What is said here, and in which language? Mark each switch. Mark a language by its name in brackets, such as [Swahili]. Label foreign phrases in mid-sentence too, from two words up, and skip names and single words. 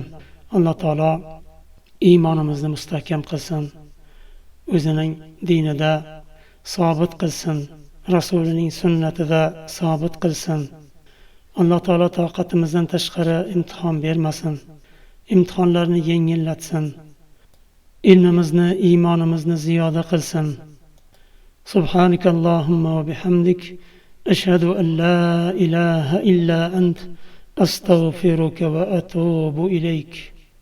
[Uzbek] Alloh taolo iymonimizni mustahkam qilsin, o'zining dinida sobit qilsin, Rasulining sunnatida sobit qilsin. Alloh taolo toqatimizdan tashqari imtihon bermasin, imtihonlarni yengillatsin, ilmimizni, iymonimizni ziyoda qilsin. [Arabic] سبحانك اللهم وبحمدك، أشهد أن لا إله إلا أنت، أستغفرك وأتوب إليك.